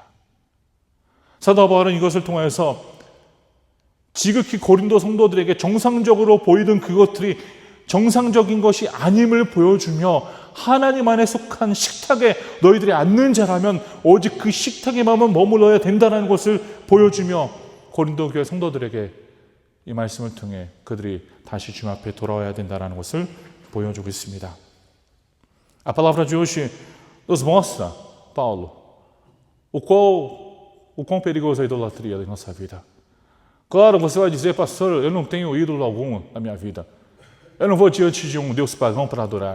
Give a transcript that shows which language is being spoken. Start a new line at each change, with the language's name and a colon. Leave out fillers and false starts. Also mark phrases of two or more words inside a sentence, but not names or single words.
Korean: 사도 바울은 이것을 통해서 지극히 고린도 성도들에게 정상적으로 보이던 그것들이 정상적인 것이 아님을 보여주며 하나님 안에 속한 식탁에 너희들이 앉는 자라면 오직 그 식탁에만 머물러야 된다는 것을 보여주며 고린도 교회 성도들에게 이 말씀을 통해 그들이 다시 주님 앞에 돌아와야 된다는 것을 보여주고 있습니다.
Portuguese: A palavra de hoje nos mostra, Paulo, o quão perigosa a idolatria em nossa vida. Claro, você vai dizer, pastor, eu não tenho ídolo algum na minha vida. Eu não vou diante de um Deus pagão para adorar.